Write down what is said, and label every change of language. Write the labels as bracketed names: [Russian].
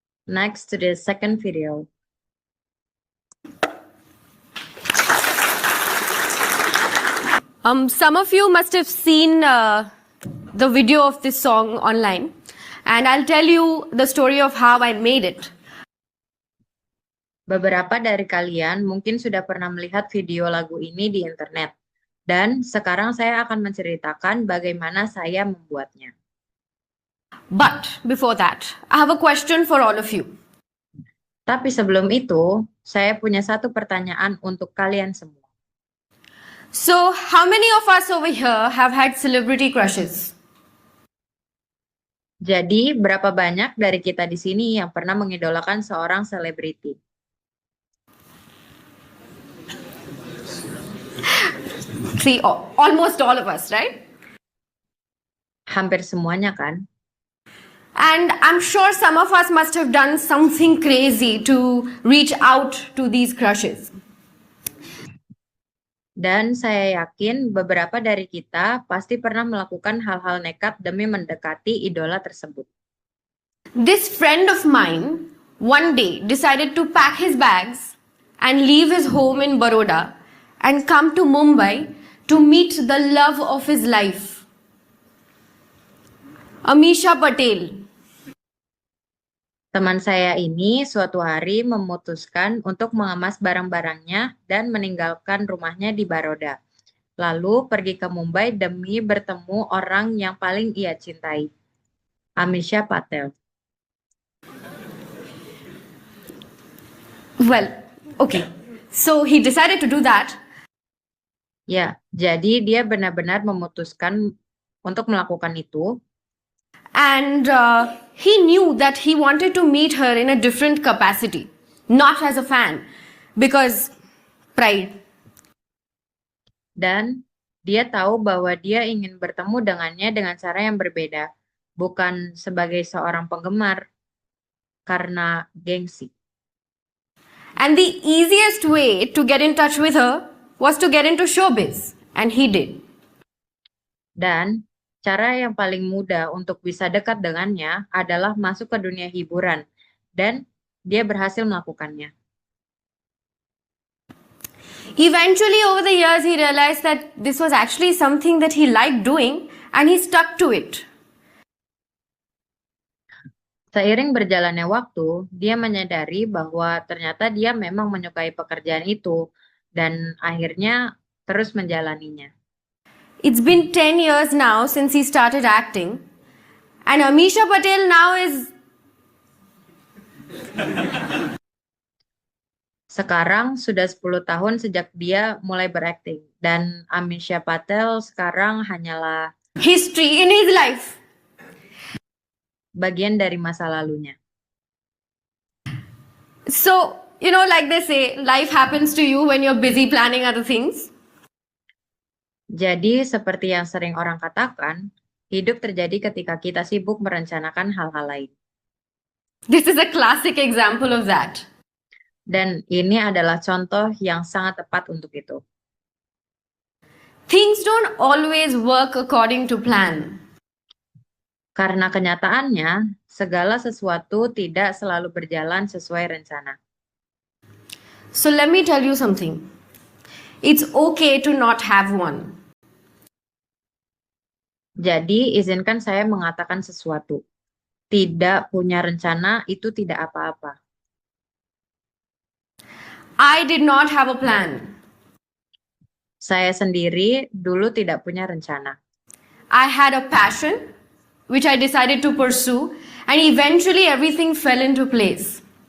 [English] Next to the second video. Some of you must have seen the video of this song online, and I'll tell you the story of how I made it. [Indonesian] Beberapa dari kalian mungkin sudah pernah melihat video lagu ini di internet, dan sekarang saya akan menceritakan bagaimana saya membuatnya. [English] But before that, I have a question for all of you. [Indonesian] Tapi sebelum itu, saya punya satu pertanyaan untuk kalian semua. [English] So, how many of us over here have had celebrity crushes? [Indonesian] Jadi, berapa banyak dari kita di sini yang pernah mengidolakan seorang selebriti? [English] See, almost all of us, right? [Indonesian] Hampir semuanya kan? [English] And I'm sure some of us must have done something crazy to reach out to these crushes. [Indonesian] Dan saya yakin beberapa dari kita pasti pernah melakukan hal-hal nekat demi mendekati idola tersebut. [English] This friend of mine one day decided to pack his bags and leave his home in Baroda and come to Mumbai to meet the love of his life, Amisha Patel. [Indonesian] Teman saya ini suatu hari memutuskan untuk mengemas barang-barangnya dan meninggalkan rumahnya di Baroda. Lalu pergi ke Mumbai demi bertemu orang yang paling ia cintai, Amisha Patel. [English] Well, okay. So he decided to do that. [Indonesian] Ya, jadi dia benar-benar memutuskan untuk melakukan itu. [English] And he knew that he wanted to meet her in a different capacity, not as a fan, because pride. [Indonesian] Dan dia tahu bahwa dia ingin bertemu dengannya dengan cara yang berbeda, bukan sebagai seorang penggemar, karena gengsi. [English] And the easiest way to get in touch with her was to get into showbiz. And he did. [Indonesian] Dan cara yang paling mudah untuk bisa dekat dengannya adalah masuk ke dunia hiburan, dan dia berhasil melakukannya. [English] Eventually, over the years, he realized that this was actually something that he liked doing and he stuck to it. [Indonesian] Seiring berjalannya waktu, dia menyadari bahwa ternyata dia memang menyukai pekerjaan itu dan akhirnya terus menjalaninya. [English] It's been 10 years now since he started acting, and Amisha Patel now is. [Indonesian] Sekarang sudah 10 tahun sejak dia mulai berakting, dan Amisha Patel sekarang hanyalah [English] history in his life. [Indonesian] bagian dari masa lalunya. [English] So, like they say, life happens to you when you're busy planning other things. [Indonesian] Jadi, seperti yang sering orang katakan, hidup terjadi ketika kita sibuk merencanakan hal-hal lain. [English] This is a classic example of that. [Indonesian] Dan ini adalah contoh yang sangat tepat untuk itu. [English] Things don't always work according to plan. [Indonesian] Karena kenyataannya, segala sesuatu tidak selalu berjalan sesuai rencana. [English] So let me tell you something. It's okay to not have one. [Indonesian] Jadi, izinkan saya mengatakan sesuatu. Tidak punya rencana itu tidak apa-apa. [English] I did not have a plan. [Indonesian] Saya sendiri dulu tidak punya rencana. [English] I had a passion, which I decided to pursue, and eventually everything fell into place.